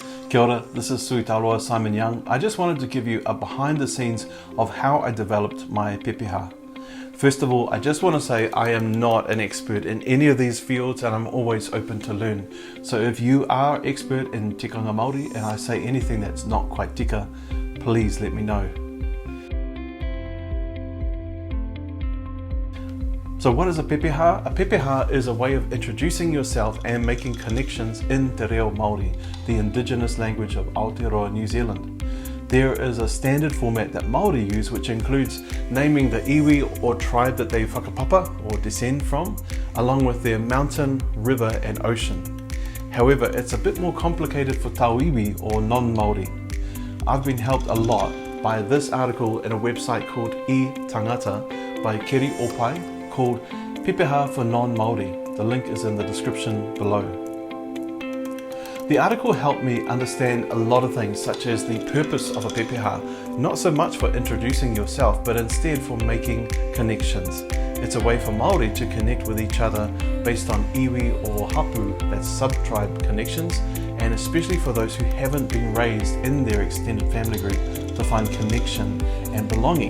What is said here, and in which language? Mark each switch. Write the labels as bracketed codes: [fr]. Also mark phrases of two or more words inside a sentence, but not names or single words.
[mi] Kia ora, [en] this is Turaukawa Simon Young. I just wanted to give you a behind the scenes of how I developed my pepeha. First of all, I just want to say I am not an expert in any of these fields and I'm always open to learn. So if you are expert in [mi] tikanga Māori [en] and I say anything that's not quite tika, please let me know. So what is a pepeha? A pepeha is a way of introducing yourself and making connections in [mi] Te Reo Māori, [en] the indigenous language of Aotearoa, New Zealand. There is a standard format that Māori use which includes naming the iwi or tribe that they whakapapa or descend from, along with their mountain, river and ocean. However, it's a bit more complicated for tauiwi or non-Māori. I've been helped a lot by this article in a website called e-Tangata by Keri Opai, called Pepeha for Non-Māori. The link is in the description below. The article helped me understand a lot of things, such as the purpose of a pepeha, not so much for introducing yourself, but instead for making connections. It's a way for Māori to connect with each other based on iwi or hapu, that's sub-tribe connections, and especially for those who haven't been raised in their extended family group to find connection and belonging.